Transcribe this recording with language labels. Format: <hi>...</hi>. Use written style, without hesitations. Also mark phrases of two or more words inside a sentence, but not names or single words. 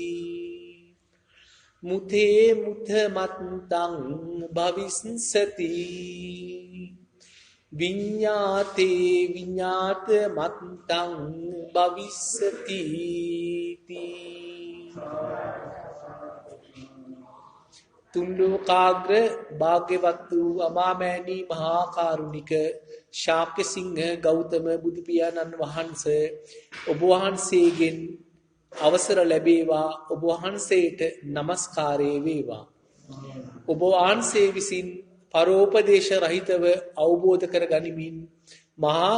<pi>මුතේ මුත මත්තං භවිස්සති විඤ්ඤාතේ විඤ්ඤාත මත්තං භවිස්සති තුන්ලෝකාග්‍ර</pi> <si>භාග්‍යවත් වූ අමාමෑණී මහා කරුණික ශාක්‍ය සිංහ ගෞතම බුදු පියාණන් වහන්සේ ඔබ වහන්සේගෙන් අවසර ලැබේවා ඔබ වහන්සේට নমස්කාරය වේවා ඔබ වහන්සේ විසින් පරෝපදේශ රහිතව අවබෝධ කර ගනිමින් මහා</si>